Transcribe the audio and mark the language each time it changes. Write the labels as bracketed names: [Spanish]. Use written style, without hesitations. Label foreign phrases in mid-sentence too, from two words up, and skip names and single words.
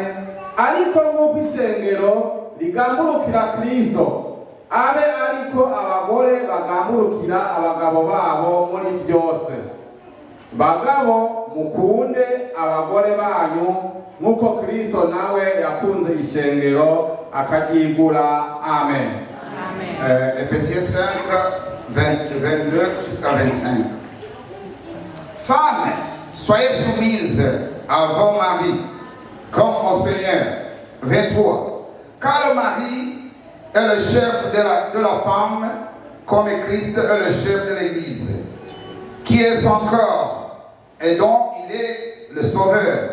[Rundi] Ariko nk'uko ishengero rigamburukira Kristo, abe ariko abagore bagamburukira abagabo babo muri byose. Bagabo mukunde abagore banyu nkuko Kristo nawe yakunze ishengero akagigura. Amen. [French] Ephésiens 5, 22 jusqu'à 25. Femmes, soyez soumises à vos maris, comme au Seigneur. 23. Car le mari est le chef de la femme, comme Christ est le chef de l'Église, qui est son corps, et dont il est le sauveur.